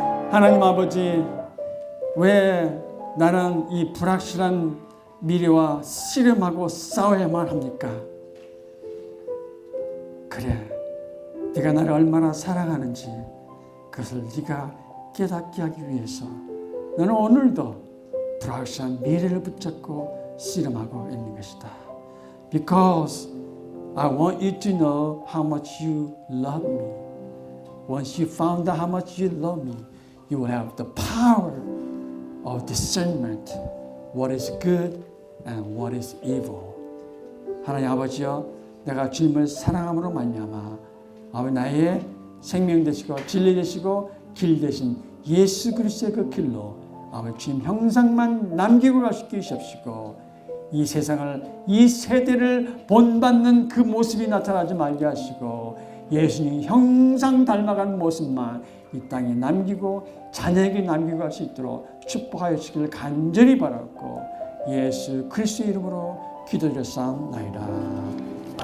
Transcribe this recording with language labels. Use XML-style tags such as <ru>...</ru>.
<ko>하나님 아버지, 왜 나는 이 불확실한 미래와 씨름하고 싸워야만 합니까? 그래, 네가 나를 얼마나 사랑하는지 그것을 네가 깨닫게 하기 위해서 너는 오늘도 불확실한 미래를 붙잡고 씨름하고 있는 것이다.</ko> <en>Because I want you to know how much you love me. Once you found out how much you love me, you will have the power of discernment, what is good and what is evil.</en> <ko>하나님 아버지여, 내가 주님을 사랑함으로 말미암아 아버지 나의 생명 되시고 진리 되시고 길 되신 예수 그리스도의 그 길로 아버지 주님 형상만 남기고 갈 수 있게 하시옵시고 이 세상을 이 세대를 본받는 그 모습이 나타나지 말게 하시고 예수님 형상 닮아가는 모습만 이 땅에 남기고 자녀에게 남기고 갈 수 있도록 축복하여 주시기를 간절히 바랐고 예수 그리스도의 이름으로 기도드렸사옵나이다.</ko>